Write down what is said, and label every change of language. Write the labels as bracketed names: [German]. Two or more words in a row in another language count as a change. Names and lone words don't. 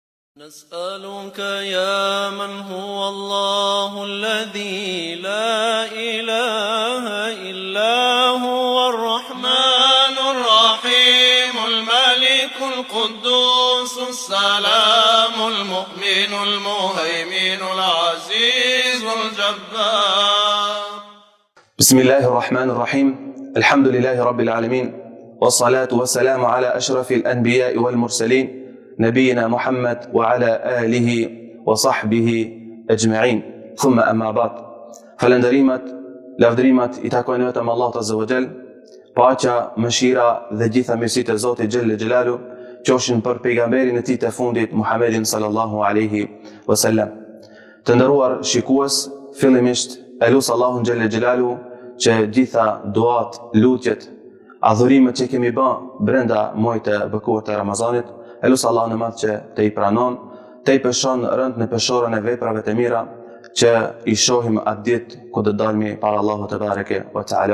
[Arabic] نسألك يا من هو الله الذي لا إله إلا هو الرحمن الرحيم الملك القدوس السلام المؤمن المهيمن العزيز الجبار. بسم الله الرحمن الرحيم. الحمد لله رب العالمين، والصلاة والسلام على أشرف الأنبياء والمرسلين نبينا محمد وعلى آله وصحبه أجمعين. ثم أما بعد. [Albanian] Falënderimet, lavdërimet I takojnë vetëm Allahut [Arabic] عز وجل. [Albanian] Paqja, mëshira dhe gjitha mirësitë e Zotit [Arabic] جل جلاله [Albanian] qofshin për pejgamberin e tij të fundit Muhammedin [Arabic] صلى الله عليه وسلم. [Albanian] Të nderuar shikues, fillimisht e lut Allahun [Arabic] جل جلاله [Albanian] që gjitha duat, lutjet, adhurimet që kemi bërë brenda muajit të bekuar të Ramazanit, e lut Allahun e Madh që të I pranon, të I peshon rënd në peshorën e veprave të mira, që I shohim atë ditë ku do dalmi para Allahut [Arabic] تبارك وتعالى.